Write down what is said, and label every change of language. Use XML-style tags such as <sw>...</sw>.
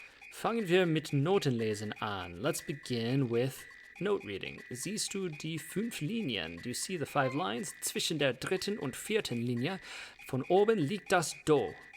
<de>Fangen wir mit Notenlesen an.</de> <en>Let's begin with note reading.</en> <de>Siehst du die 5 Linien?</de> <en>Do you see the 5 lines?</en> <de>Zwischen der dritten und vierten Linie von oben liegt das Do.</de>